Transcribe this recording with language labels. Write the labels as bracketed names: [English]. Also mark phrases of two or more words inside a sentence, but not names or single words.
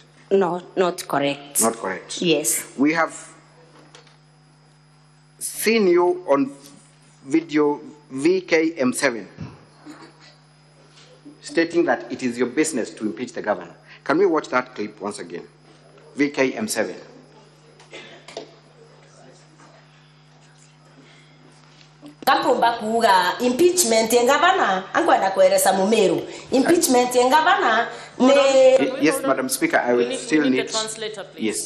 [English] No, not correct. Not correct. Yes. We have seen you on video VKM7 stating that it is your business to impeach the governor. Can we watch that clip once again? VKM7. [Meru] Kapumba kuga impeachment ya governor angwenda kueleza Mumeru. Impeachment ya governor ne. [English] Yes, Madam Speaker, I will still need a translator, please.